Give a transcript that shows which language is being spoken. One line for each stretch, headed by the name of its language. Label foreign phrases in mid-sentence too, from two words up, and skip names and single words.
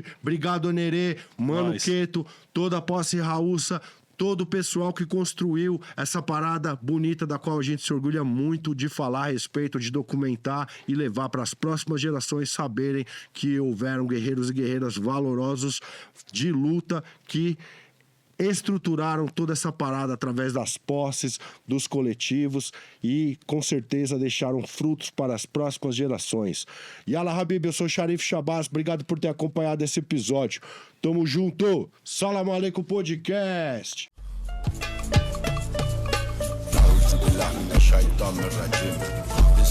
Portuguese: Obrigado, Nerê, Mano Queto, toda a posse Raúça, todo o pessoal que construiu essa parada bonita da qual a gente se orgulha muito de falar a respeito, de documentar e levar para as próximas gerações saberem que houveram guerreiros e guerreiras valorosos de luta que estruturaram toda essa parada através das posses, dos coletivos e com certeza deixaram frutos para as próximas gerações.
Arabic: يلا حبيب,
Portuguese: eu sou o Sharif Shabazz, obrigado por ter acompanhado esse episódio. Tamo junto, Salam Aleikum Podcast.
Arabic: أعوذ بالله من الشيطان الرجيم